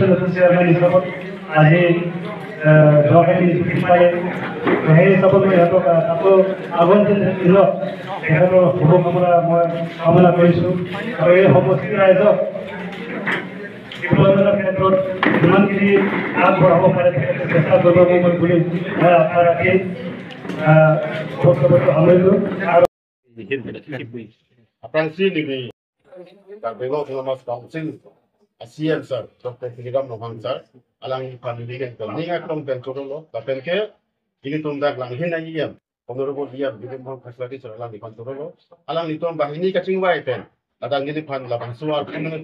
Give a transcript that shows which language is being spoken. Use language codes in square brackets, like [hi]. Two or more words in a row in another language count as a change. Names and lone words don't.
[as] নতুন চেয়াৰমেন হিচাপত আজি জগাই পালে সেই হিচাপত মই সিহঁতক আকৌ আগন্তুক দিনত তেখেতৰ শুভকামনা মই কামনা কৰিছোঁ আৰু এই সমষ্টি ৰাইজক ডিপ্ল'মেণ্টৰ ক্ষেত্ৰত যিমানখিনি আগবঢ়াব পাৰে তেখেতে চেষ্টা কৰিব মই বুলি মই আশা ৰাখি বক্তব্যটো সামৰিলোঁ আৰু [mjw] Apransi ni Karbego Thomas Council ASEAN sir Dr. Kiram Nohang sir alang family ke ninga krom pen chorolo tapen ke ini tumdak lang hinai yam honorable yam bilim hong facility sir alang ipan chorolo alang nitom bahini kaching wai pen adang ini pan labang suar kemana